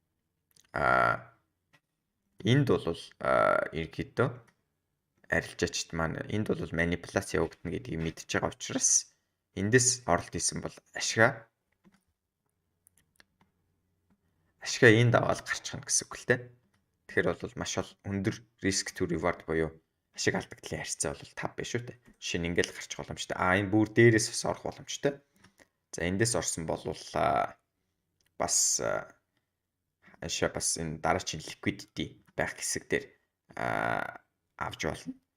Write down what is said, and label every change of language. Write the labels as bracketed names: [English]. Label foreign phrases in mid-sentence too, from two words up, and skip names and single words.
[Mongolian] энд бол ерөнхийдөө арилжаачд маань энд бол манипуляц явагдана гэдгийг мэдж байгаа учраас эндээс оролт хийсэн бол ашгаа энд аваад гарчихна гэсэн үг л дээ. Тэгэхээр бол маш өндөр [English] risk to reward [Mongolian] буюу ашиг алдагдлын харьцаа бол 5 байна шүү дээ. Жишээ нь ингээл гарчих боломжтой. Энэ бүр дээрээс бас орох боломжтой. За эндээс орсон бол бас энэ дараагийн liquidity байх хэсэг дээр авч болно.